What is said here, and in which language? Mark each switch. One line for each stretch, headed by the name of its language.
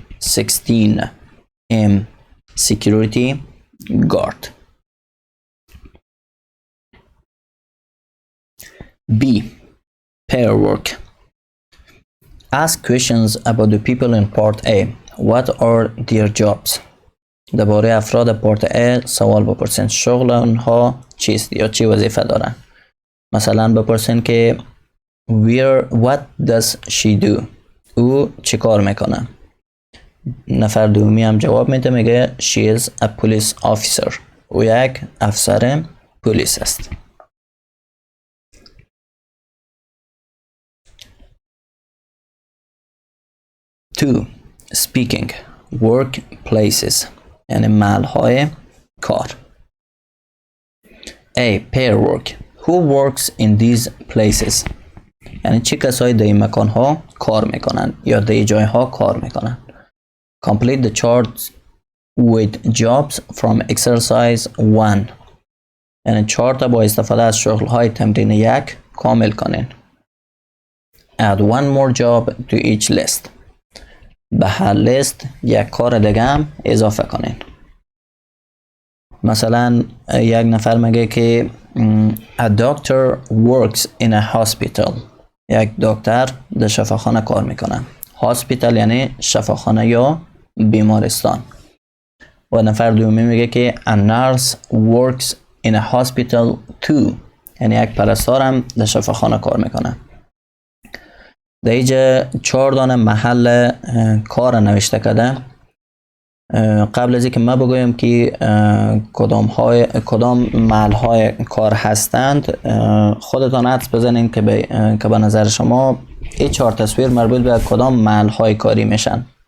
English: 16 M security guard. B pair work. Ask questions about the people in part A. What are their jobs?
Persian: درباره افراد پارت A سوال بپرسین. شغل اونها چیست یا چی وظیفه دارن. مثلا بپرسین که
English: what does she do؟
Persian: او چی کار میکنه؟ نفر دومی هم جواب میده، میگه
English: she is a police officer.
Persian: او یک افسر پلیس است.
English: Two, speaking. Workplaces.
Persian: یعنی محلهای کار.
English: A. Pair work. Who works in these places؟
Persian: یعنی چه کسایی در این مکانها کار میکنن یا در این جایها کار میکنن.
English: Complete the chart with jobs from exercise 1.
Persian: یعنی چارت با استفاده از شغلهای تمرین 1 کامل کنین.
English: Add one more job to each list.
Persian: به هر لیست یک کار دیگه هم اضافه کنین. مثلا یک نفر میگه که
English: a doctor works in a hospital.
Persian: یک دکتر در شفاخانه کار میکنه. hospital یعنی شفاخانه یا بیمارستان. و نفر دومی میگه که
English: a nurse works in a hospital too.
Persian: یعنی یک پرستار هم در شفاخانه کار میکنه. در اینجا 4 دانه محل کار نوشته کرده. قبل از اینکه ما بگویم که کدام محل های کار هستند، خودتان حدس بزنین که به نظر شما این 4 تصویر مربوط به کدام محل های کاری میشن.